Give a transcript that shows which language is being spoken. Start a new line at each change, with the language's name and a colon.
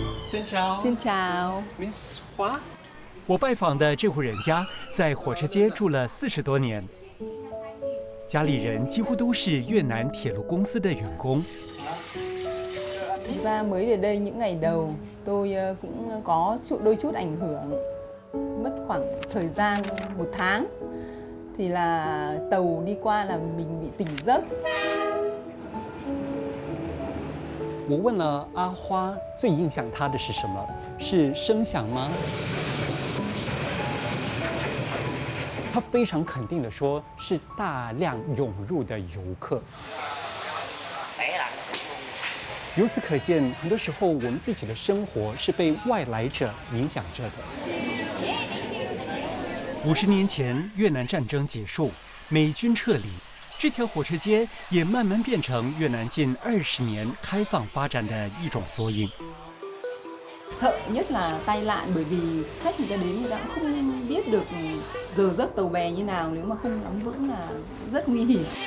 Vietnamese: Xin chào
English: Miss 花。
Chinese: 我拜访的这户人家在火车街住了40多年，家里人几乎都是越南铁路公司的员工。
Vietnamese: Thực ra mới về đây những ngày đầu tôi cũng có đôi chút ảnh hưởng, mất khoảng thời gian 1 tháng thì là tàu đi qua là mình bị tỉnh giấc。
Chinese: 我问了阿花，最影响她的是什么？是声响吗？她非常肯定地说，是大量涌入的游客。由此可见，很多时候我们自己的生活是被外来者影响着的。 50年前，越南战争结束，美军撤离。这条火车街也慢慢变成越南近20年开放发展的一种缩影。
Vietnamese: Sợ nhất là tai nạn, bởi vì khách người ta đến người ta cũng không biết được giờ giấc tàu bè như nào, nếu mà không nắm vững là rất nguy hiểm。